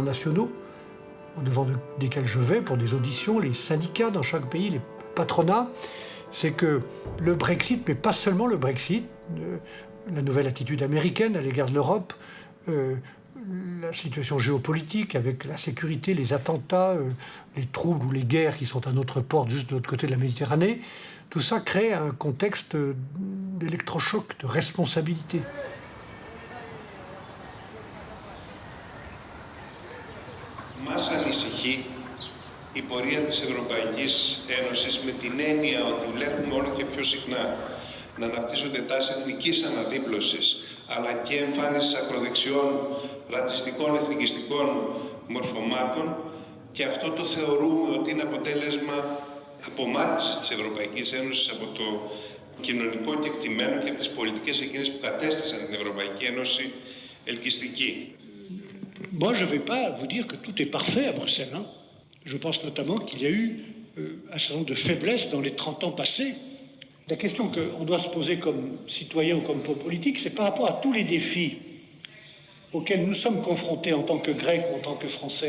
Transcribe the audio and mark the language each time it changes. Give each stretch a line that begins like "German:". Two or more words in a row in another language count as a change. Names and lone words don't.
French: nationaux, au devant desquels je vais pour des auditions, les syndicats dans chaque pays, les patronats, c'est que le Brexit, mais pas seulement le Brexit, la nouvelle attitude américaine à l'égard de l'Europe, la situation géopolitique avec la sécurité, les attentats, les troubles ou les guerres qui sont à notre porte juste de l'autre côté de la Méditerranée, tout ça crée un contexte d'électrochoc, de responsabilité.
Greek: Μας ανησυχεί η πορεία της Ευρωπαϊκής Ένωσης με την έννοια ότι βλέπουμε όλο και πιο συχνά να αναπτύσσονται τάσεις εθνικής αναδίπλωσης αλλά και εμφάνισης ακροδεξιών, ρατσιστικών, εθνικιστικών μορφωμάτων και αυτό το θεωρούμε ότι είναι αποτέλεσμα απομάκρυνσης της Ευρωπαϊκής Ένωσης από το κοινωνικό κεκτημένο και από τις πολιτικές εκείνες που κατέστησαν την Ευρωπαϊκή Ένωση ελκυστική.
French: Moi, je ne vais pas vous dire que tout est parfait à Bruxelles. Hein. Je pense notamment qu'il y a eu un certain nombre de faiblesses dans les 30 ans passés. La question qu'on doit se poser comme citoyen ou comme politique, c'est par rapport à tous les défis auxquels nous sommes confrontés en tant que Grecs ou en tant que Français.